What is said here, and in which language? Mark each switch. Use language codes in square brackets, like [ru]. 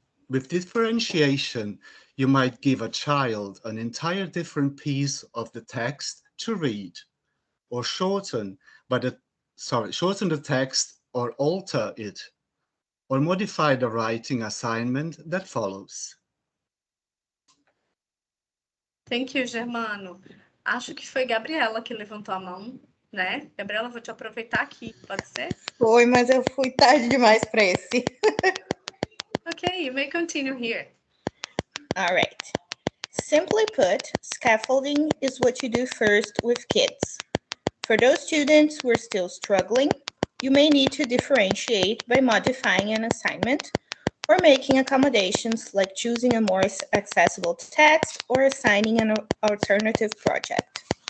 [en] With differentiation, you might give a child an entire different piece of the text to read, or shorten the text or alter it, or modify the writing assignment that follows. Thank you, Germano. [pt] Acho que foi Gabriela que levantou a mão, né? Gabriela, vou te aproveitar aqui, pode ser? Foi, mas eu fui tarde demais para esse. [en] Okay, you may continue here. All right. Simply put, scaffolding is what you do first with kids. For those students who are still struggling, you may need to differentiate by modifying an assignment or making accommodations like choosing a more accessible text or assigning an alternative project.